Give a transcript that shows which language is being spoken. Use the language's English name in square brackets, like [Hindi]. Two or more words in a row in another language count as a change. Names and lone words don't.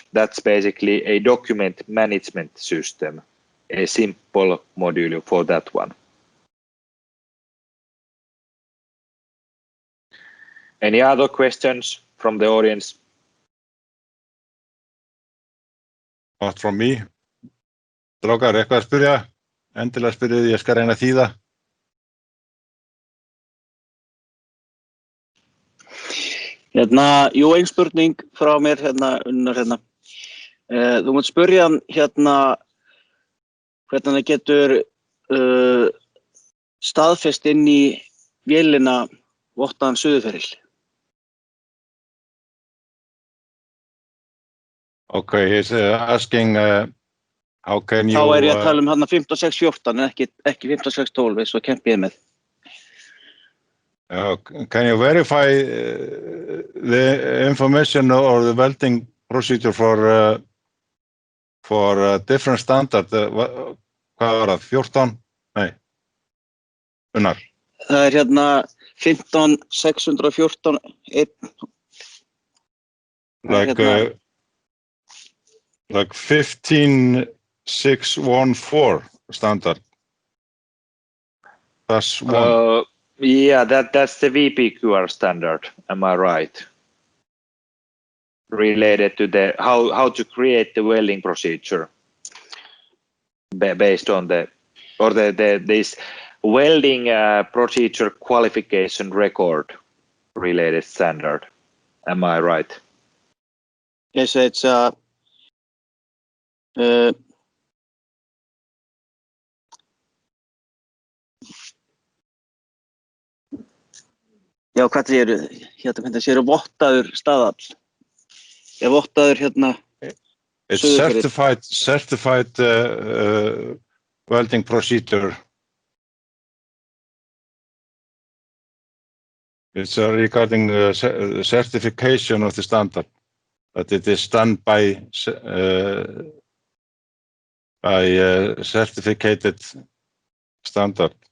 [English] That's basically a document management system, a simple module for that one. Any other questions from the audience? Not from me. [Icelandic] Strákar, eitthvað að spyrja? Endilega spyrja því, ég skal reyna að þýða. Jú, ein spurning frá mér Unnar þú mátt spyrja hvernig það getur staðfest inn í vélina vottaðan suðuferil. [English] Okay, he's asking how can you... [Icelandic] Þá ég að tala 15614 en ekki 15612 eins og kempið með. [English] Can you verify the information or the welding procedure for different standard? [Icelandic] Hvað var það? 14? Nei. Unnar. Það 15614 [English] like 15614 standard. That's one. Yeah, that's the VPQR standard. Am I right? Related to the how to create the welding procedure based on this welding procedure qualification record related standard. Am I right? Yes, it's [Icelandic] Já, hvað séu vottaður staðall. Vottaður [English] It's certified welding procedure. It's regarding certification of the standard, that it is done by certificated standard.